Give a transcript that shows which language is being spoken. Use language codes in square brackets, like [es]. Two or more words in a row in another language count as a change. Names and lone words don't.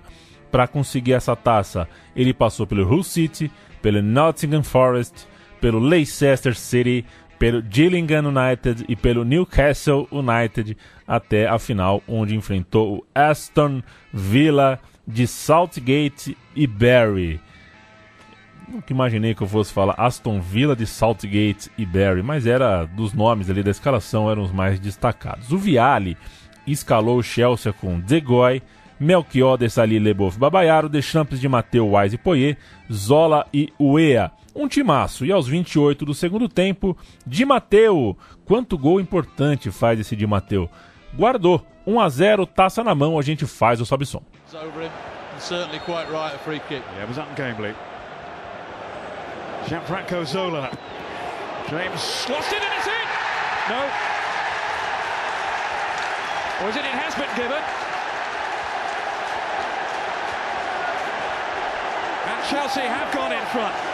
[pt] Para conseguir essa taça, ele passou pelo Hull City, pelo Nottingham Forest, pelo Leicester City, pelo Gillingham United e pelo Newcastle United, até a final, onde enfrentou o Aston Villa de Saltgate e Bury. Nunca imaginei que eu fosse falar Aston Villa de Saltgate e Bury, mas era dos nomes ali da escalação, eram os mais destacados. O Vialli escalou o Chelsea com De Goy, Melchior, Desailly, Leboeuf, Babayaro, Deschamps, Di Matteo, Wise e Poyet, Zola e Weah. Um timaço. E aos 28 do segundo tempo, Di Matteo. Quanto gol importante faz esse Di Matteo. Guardou. 1-0, taça na mão, a gente faz o sobe-som. Gianfranco Zola. [en] James lost it and it's in! No. Or is it has been given? And Chelsea have gone in front.